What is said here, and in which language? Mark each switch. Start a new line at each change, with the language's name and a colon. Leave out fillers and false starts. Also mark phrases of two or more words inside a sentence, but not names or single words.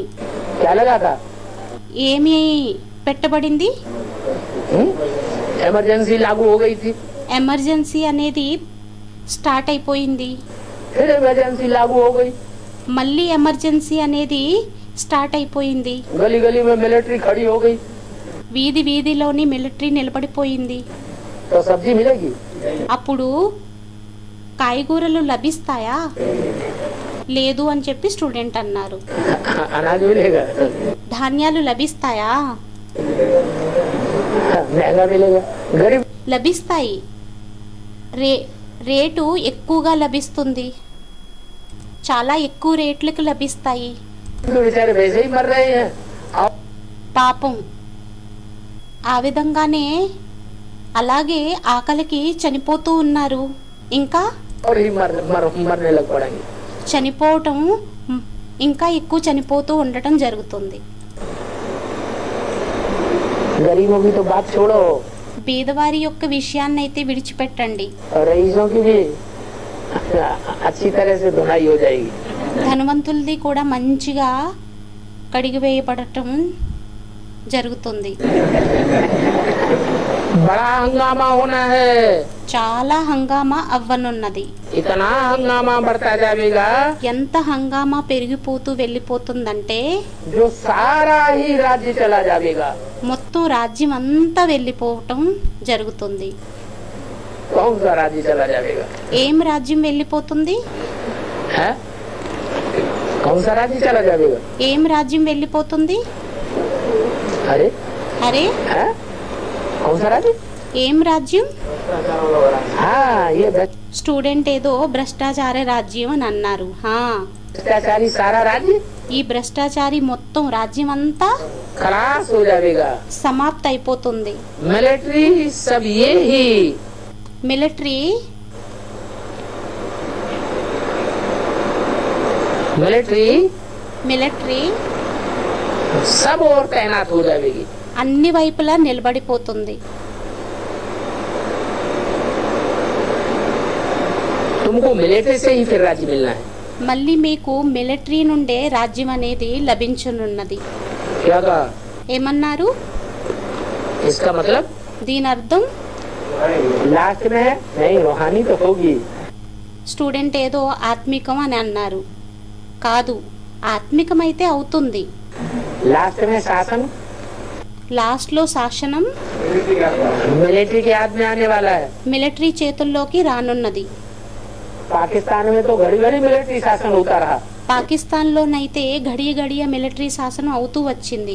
Hindi: क्या लगा था?
Telugu: ఏమి పెట్టబడింది?
Hindi: इमरजेंसी लागू हो गई थी,
Telugu: ఎమర్జెన్సీ అనేది స్టార్ట్ అయిపోయింది.
Hindi: फिर इमरजेंसी लागू हो गई,
Telugu: మళ్ళీ ఎమర్జెన్సీ అనేది స్టార్ట్ అయిపోయింది.
Hindi: गली गली में मिलिट्री खड़ी हो गई,
Telugu: వీధి వీధిలోని మిలిటరీ నిలబడిపోయింది.
Hindi: तो सब्जी मिलेगी?
Telugu: అప్పుడు కాయగూరలు లభిస్తాయా? లేదు అని చెప్పి స్టూడెంట్ అన్నారు.
Hindi: अनाज मिलेगा?
Telugu: ధాన్యాలు లభిస్తాయా?
Hindi: महंगा मिलेगा? गरीब
Telugu: లభిస్తాయి. రేటు ఎక్కువగా లభిస్తుంది. చాలా ఎక్కువ రేట్లకు లభిస్తాయి.
Hindi: तो बेचारे वैसे ही मर रहे हैं।
Telugu: పాపం ఆ విధంగానే అలాగే ఆకలికి చనిపోతూ ఉన్నారు. ఇంకా
Hindi: और ही मरने लग पड़ेंगे।
Telugu: చనిపోవటం ఇంకా ఎక్కువ చనిపోతూ ఉండటం జరుగుతుంది.
Hindi: गरीबों की तो बात छोड़ो,
Telugu: పేదవారి యొక్క విషయాన్ని అయితే విడిచిపెట్టండి.
Hindi: रईसों की भी अच्छी तरह से धुनाई हो जाएगी।
Telugu: ధనవంతులది కూడా మంచిగా కడిగివేయబడటం జరుగుతుంది.
Hindi: बड़ा हंगामा होना है,
Telugu: చాలా హంగామా అవ్వనున్నది.
Hindi: इतना हंगामा बढ़ता जाएगा
Telugu: ఎంత హంగామా పెరిగిపోతూ వెళ్ళిపోతుందంటే
Hindi: जो सारा ही राज्य चला जाएगा।
Telugu: మొత్తం రాజ్యం అంతా వెళ్ళిపోవటం జరుగుతుంది.
Hindi: कौन सा राज्य चला जाएगा?
Telugu: ఏం రాజ్యం వెళ్ళిపోతుంది?
Hindi: है? कौन सा राज्य चला जाएगा?
Telugu: ఏం రాజ్యం వెళ్ళిపోతుంది?
Hindi: अरे
Telugu: అరే
Hindi: हैं? कौन सा राज्य?
Telugu: ఏం రాజ్యం?
Hindi: हाँ ये
Telugu: స్టూడెంట్ ఏదో భ్రష్టాచార రాజ్యం అని అన్నారు.
Hindi: भ्रष्टाचारी सारा राज्य
Telugu: ఈ భ్రష్టాచారి మొత్తం రాజ్యం అంతా
Hindi: खलास हो जाएगा।
Telugu: సమాప్త అయిపోతుంది.
Hindi: मिलिट्री सब ये ही
Telugu: మిలిటరీ మిలిటరీ
Hindi: सब और तैनात हो जाएगी।
Telugu: అన్ని వైపులా నిలబడిపోతుంది.
Hindi: तुमको मिलिट्री से ही फिर राज्य मिलना है।
Telugu: మళ్ళీ మీకు మిలిటరీ నుండే రాజ్యం అనేది లభించనున్నది.
Hindi: क्या कहा?
Telugu: ఏమన్నారు?
Hindi: इसका मतलब
Telugu: దీని అర్థం
Hindi: लास्ट में है नहीं, रूहानी तो होगी।
Telugu: స్టూడెంట్ ఏదో ఆత్మికం అని అన్నారు. కాదు, ఆత్మికమైతే అవుతుంది.
Hindi: लास्ट में शासन
Telugu: లాస్ట్ లో శాసనం
Hindi: मिलिट्री के हाथ में आने वाला है।
Telugu: మిలిటరీ చేతుల్లోకి రానున్నది.
Hindi: पाकिस्तान में तो घड़ी घड़ी मिलिट्री शासन होता रहा,
Telugu: పాకిస్తాన్ లోనైతే గడియ గడియ మిలిటరీ శాసనం అవుతూ వచ్చింది.